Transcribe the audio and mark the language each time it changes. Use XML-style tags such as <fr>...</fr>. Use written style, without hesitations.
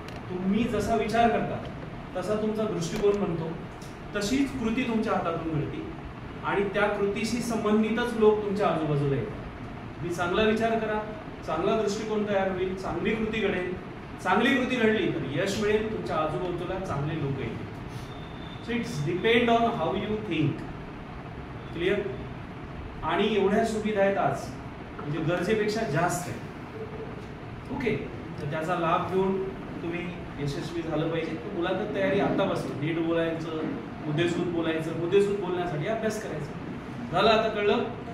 <mr>तुम्ही जसा विचार करता तसा तुमचा दृष्टिकोन बनतो, तशीच कृती तुमच्या हातातून मिळते आणि त्या कृतीशी संबंधितच लोक तुमच्या आजूबाजूला येतात. तुम्ही चांगला विचार करा, चांगला दृष्टिकोन तयार होईल, चांगली कृती घडेल. चांगली कृती घडली तर यश मिळेल, तुमच्या आजूबाजूला चांगले लोक येतील.</mr> <en>So it's depend on how you think. Clear?</en> <mr>आणि एवढ्या सुविधा आहेत आज, म्हणजे गरजेपेक्षा जास्त आहे. ओके, तर त्याचा लाभ घेऊन तुम्ही यशस्वी झालं पाहिजे. तर मुलाखत तयारी आतापासून नीट बोलायचं, मुद्देसूद बोलायचं, मुद्देसूद बोलण्यासाठी अभ्यास करायचा. झालं, आता कळलं.</mr>